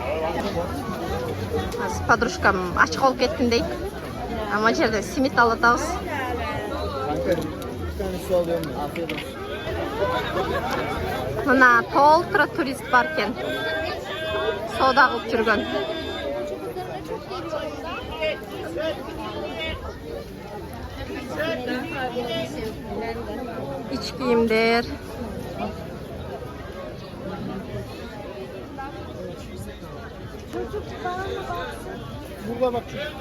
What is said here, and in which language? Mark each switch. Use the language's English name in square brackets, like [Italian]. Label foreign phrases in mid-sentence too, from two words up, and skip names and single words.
[Kyrgyz] Азыр подружкам ачык болуп кеттим дейт. Ама жерде симит алып атабыз. [Turkish] Kanka bir tane su alıyorum. Afiyet olsun. [Kyrgyz] Мына толтура турист бар экен. Соода кылып жүргөн. [Turkish] İç kiyimler. Burada bak.